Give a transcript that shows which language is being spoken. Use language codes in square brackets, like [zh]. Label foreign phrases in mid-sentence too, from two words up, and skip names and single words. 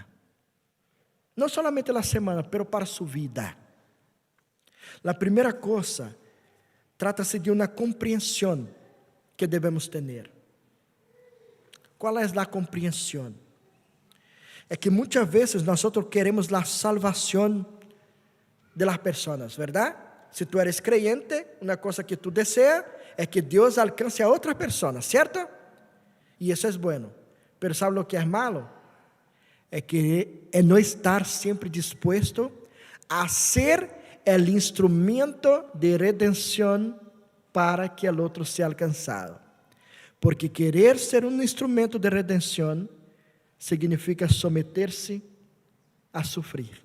[pt] Não somente a semana, mas para sua vida. A primeira coisa Trata-se de uma compreensão que devemos ter. Qual é a compreensão? É que muitas vezes nós queremos a salvação de las pessoas, [es] ¿verdad? Se tu eres creyente, [pt] uma coisa que tu deseas é que Deus alcance a outra pessoa, ¿cierto? E isso é bueno. Pero ¿sabe o que é malo? É que é não estar sempre disposto a ser o instrumento de redenção para que o outro seja alcançado. Porque querer ser um instrumento de redenção significa someter-se a sofrer.